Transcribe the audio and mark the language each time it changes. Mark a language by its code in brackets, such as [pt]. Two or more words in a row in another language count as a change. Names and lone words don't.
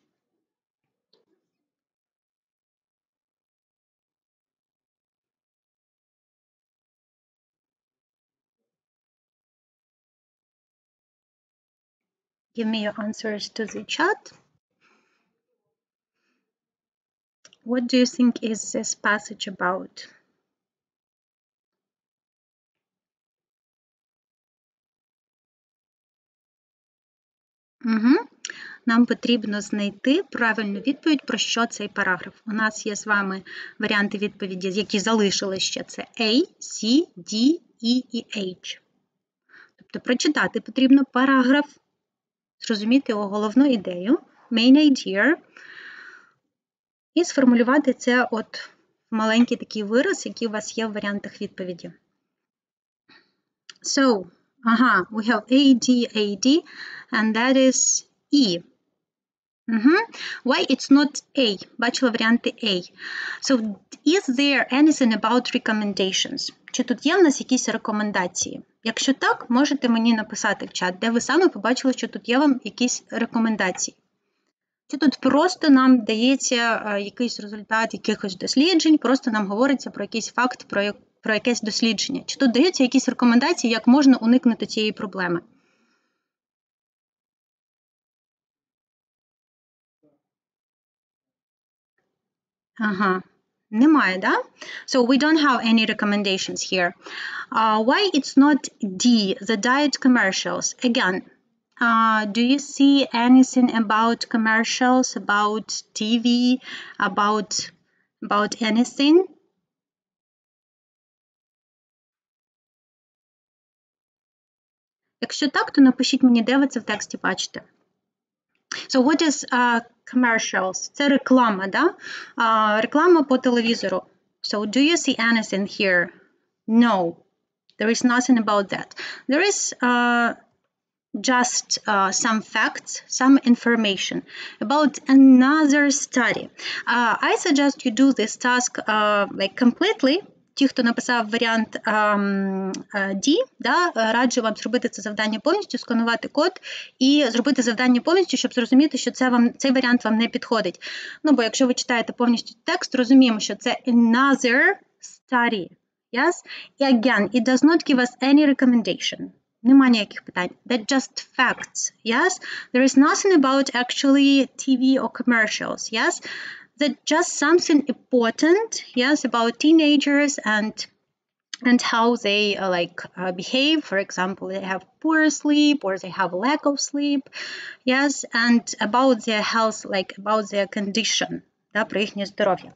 [en] Give me your answers to the chat. What do you think is this passage about? [uk] Нам потрібно знайти правильну відповідь, про що цей параграф. У нас є з вами варіанти відповіді, які залишили ще. Це A, C, D, E і H. Тобто прочитати потрібно параграф, зрозуміти його головну ідею, [en] main idea, [uk] і сформулювати це от в маленький такий вираз, який у вас є в варіантах відповіді. [en] So, we have A, D, and that is E. Why it's not A? [uk] Бачила варіанти A. [en] So, is there anything about recommendations? [uk] Чи тут є в нас якісь рекомендації? Якщо так, можете мені написати в чат, де ви саме побачили, що тут є вам якісь рекомендації. Чи тут просто нам дається якийсь результат якихось досліджень, просто нам говориться про якийсь факт, про якесь дослідження? Чи тут даються якісь рекомендації, як можна уникнути цієї проблеми? Ага, немає, да? [en] So we don't have any recommendations here. Why it's not D, the diet commercials? Again, do you see anything about commercials, about TV, about anything? [uk] Якщо так, то напишіть мені, де ви це в тексті бачите. [en] So what is commercials? [uk] Це реклама, да? Реклама по телевізору. [en] So do you see anything here? No, there is nothing about that. There is just some facts, some information about another study. I suggest you do this task like completely. [uk] Ті, хто написав варіант D, да, раджу вам зробити це завдання повністю, сканувати код і зробити завдання повністю, щоб зрозуміти, що цей варіант вам не підходить. Ну, бо якщо ви читаєте повністю текст, розуміємо, що це [en] another study. Yes? І again, it does not give us any recommendation. [uk] Нема ніяких питань. [en] That's just facts. Yes? There is nothing about actually TV or commercials. Yes? That's just something important, yes, about teenagers and how they behave. For example, they have poor sleep or they have lack of sleep, yes, and about their health, like about their condition, [uk] да, про їхнє здоров'я.